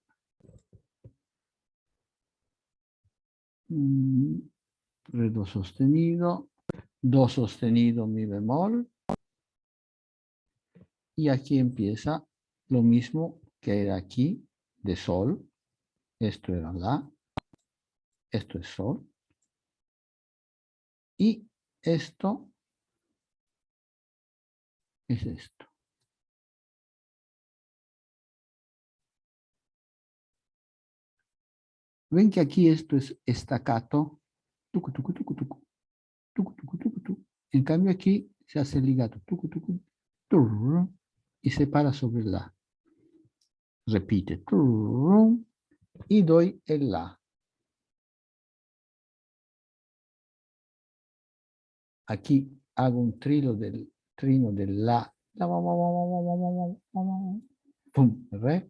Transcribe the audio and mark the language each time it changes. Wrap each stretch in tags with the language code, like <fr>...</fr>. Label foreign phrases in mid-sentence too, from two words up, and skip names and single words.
<es>Re, do sostenido, do sostenido, mi bemol. Y aquí empieza lo mismo que era aquí de sol. Esto era la. Esto es sol. Y esto es esto. Ven que aquí esto es staccato. Tucu, tucu, tucu, tucu. Tucu, tucu, tucu, tucu. En cambio aquí se hace ligato. Tucu, tucu, turr, y se para sobre la. Repite. Turr, y doy el la. Aquí hago un trino del la. Pum, re.</es>